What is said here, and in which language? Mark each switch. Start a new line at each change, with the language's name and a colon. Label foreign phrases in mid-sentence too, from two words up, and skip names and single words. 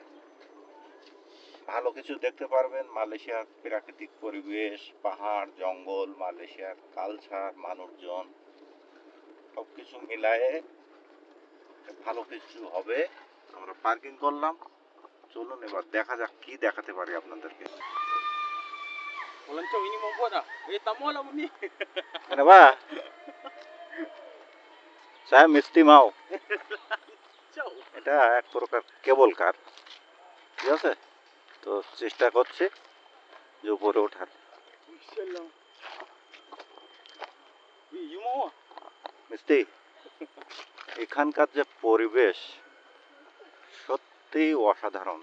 Bangla: ভালো কিছু দেখতে পারবেন। মালয়েশিয়ার প্রাকৃতিক পরিবেশ, পাহাড়, জঙ্গল, মালয়েশিয়ার কালচার, মানুষজন, সবকিছু মিলায়ে ভালো কিছু হবে। আমরা পার্কিং করলাম, চলুন এবার দেখা যাক কি দেখাতে পারি আপনাদেরকে।
Malay: Pelancong ini mau buat dah. Tamu lah ni. Kenapa? Saya mesti mau.
Bangla: এটা এক প্রকার কেবল কার, ঠিক আছে? তো চেষ্টা করছি যে উপরে ওঠার। মিস্তি, এখানকার যে পরিবেশ সত্যি অসাধারণ।